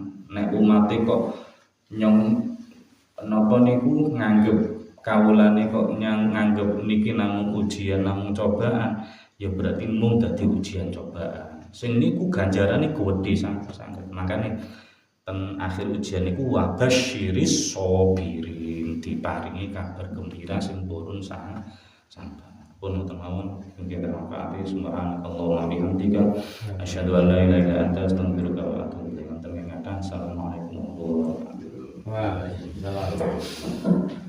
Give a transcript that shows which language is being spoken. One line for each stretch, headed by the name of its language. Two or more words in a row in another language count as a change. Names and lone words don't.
Javanese: Nek umate kok nyong napa niku nganggep kawulane kok nganggep niki namung ujian, namung cobaan, ya berarti mung dadi ujian cobaan. Sing niku ganjarane gedhe sanget. Makane ten akhir ujian niku
Arabic: وبشر الصابرين,
Javanese: diparingi kabar gembira sing purun sabar. Pun wonten mawon nggih
Arabic: termakaati سبحان الله وبحمدك أشهد أن لا إله إلا أنت أستغفرك وأتوب إليك. السلام عليكم ورحمة الله وبركاته. وعليكم السلام.